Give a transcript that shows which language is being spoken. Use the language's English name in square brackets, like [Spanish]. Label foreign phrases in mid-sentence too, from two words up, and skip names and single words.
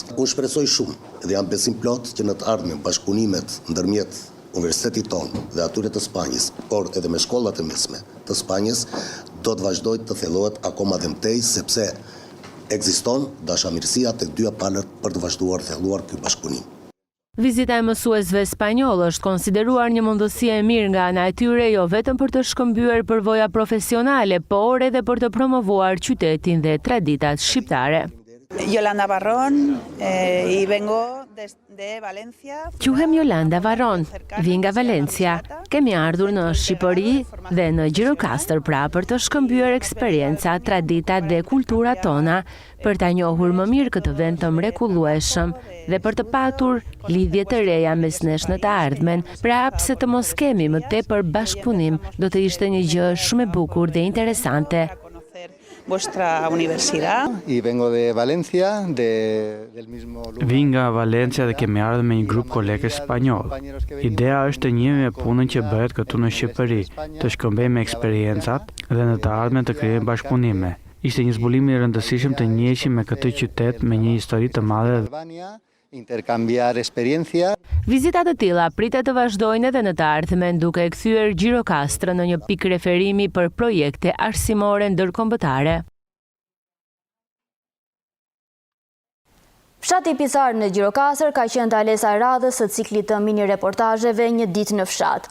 [Albanian] Unë shpresoj shumë dhe jam besim plot që në të ardhmen bashkëpunimet ndërmjet universitetit tonë dhe atyre të Spanjës, por edhe me shkollat e mesme të Spanjës, do të vazhdojë të thellohet akoma dhe më tej, sepse ekziston dashamirësia tek dyja palët për të vazhduar thelluar ky bashkëpunim. Vizita e mësuesve spanjoll është konsideruar një mundësi e mirë nga ana e tyre, jo vetëm për të shkëmbyer përvoja profesionale, por edhe për të promovuar qytetin dhe traditat shqiptare. [Spanish] Yolanda Varron, y vengo de Valencia. [Albanian] Quhem Yolanda Varron, vi nga Valencia. Kemi ardhur në Shqipëri dhe në Gjirokastër pra për të shkëmbyer eksperienca, traditat dhe kulturat tona, për ta njohur më mirë këtë vend të mrekullueshëm dhe për të patur lidhje të reja mes nesh në të ardhmen. Pra pse të mos kemi më tepër bashkëpunim, do të ishte një gjë shumë e bukur dhe interesante. [Spanish] Vuestra universidad. Y vengo de Valencia, del mismo lugar. [Albanian] Vi nga Valencia dhe kemi ardhur me një grup kolegësh spanjoll. Idea është të njihemi me punën që bëhet këtu në Shqipëri, të shkëmbejmë eksperjencat dhe në të ardhmen të krijojmë bashkëpunime. Ishte një zbulim i rëndësishëm të njiheshim me këtë qytet me një histori të madhe. [Spanish] Intercambiar experiencia. [Albanian] Vizita të tilla pritet të vazhdojnë edhe në të ardhmen, duke e kthyer Gjirokastrën në një pikë referimi për projekte arsimore ndërkombëtare. Fshati Picar në Gjirokastër ka qenë dalesa e radhës së ciklit të mini reportazheve Një ditë në fshat.